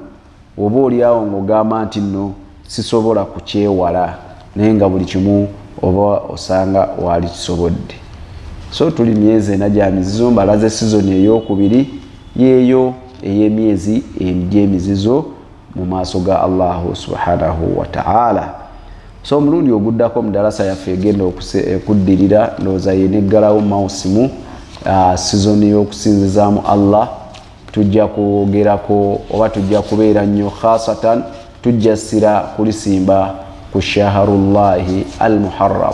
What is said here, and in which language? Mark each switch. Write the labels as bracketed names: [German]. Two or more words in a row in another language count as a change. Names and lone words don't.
[Ganda] Oba oliawo ng'ogamba nti nno sisobola kukyewala, naye nga buli kimu oba osanga waali kisobodde. So tuli myezi 4 gya mizizo, mbalaze sizoni ey'okubiri yeeyo ey'emyezi egy'emizizo mu maaso ga Allah [Arabic] سبحانه وتعالى. [Ganda] So mulundi oguddako mu darasa yaffe egenda okuddirira ndowooza yeneggalawo mawusimu season y'okusinzizaamu Allah. Tujja kwogerako oba tujja kubeera nnyo khasatan tujja sira kulisimba ku [Arabic] شهر الله المحرم.